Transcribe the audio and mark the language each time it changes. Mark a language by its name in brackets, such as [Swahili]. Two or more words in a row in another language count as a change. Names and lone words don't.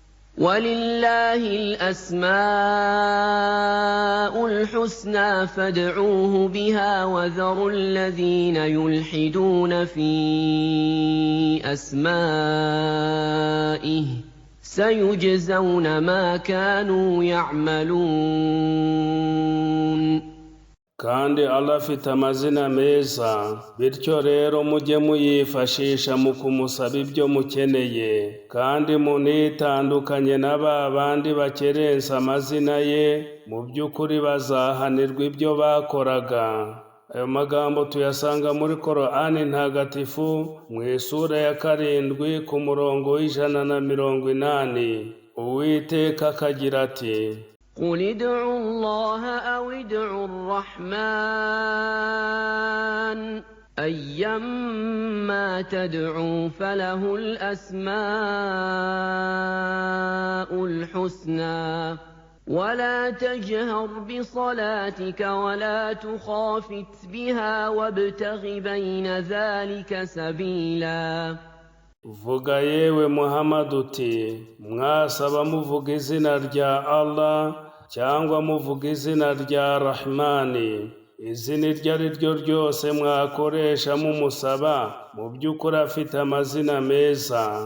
[Arabic] وَلِلَّهِ الْأَسْمَاءُ الْحُسْنَى فَادْعُوهُ بِهَا وَذَرُوا الَّذِينَ يُلْحِدُونَ فِي أَسْمَائِهِ سَيُجْزَوْنَ مَا كَانُوا يَعْمَلُونَ. [Kinyarwanda] kandi Allah afite amazina meza, bityo rero mujye muyifashisha mu kumusaba ibyo mukeneye, kandi munitandukanye na ba bandi bakerensa amazina ye, mu by'ukuri bazahanirwa ibyo bakoraga. Ayo magambo tuyasanga muri Korani ntagatifu mu isura ya 7 ku murongo w'180. Uwiteka akagira ati: [Arabic] قُلِ ادْعُوا اللَّهَ أَوِ ادْعُوا الرَّحْمَٰنَ أَيًّمَّا تَدْعُوا فَلَهُ الْأَسْمَاءُ الْحُسْنَىٰ وَلَا تَجْهَرْ بِصَلَاتِكَ وَلَا تُخَافِتْ بِهَا وَابْتَغِ بَيْنَ ذَٰلِكَ سَبِيلًا. [Kinyarwanda] Vuga yewe Muhammad uti: mwasaba muvuga izina rya Allah cyangwa muvuga izina rya Rahmani, izina iryo ari ryo ryose mwakoresha mumusaba, mu by'ukuri afite amazina meza.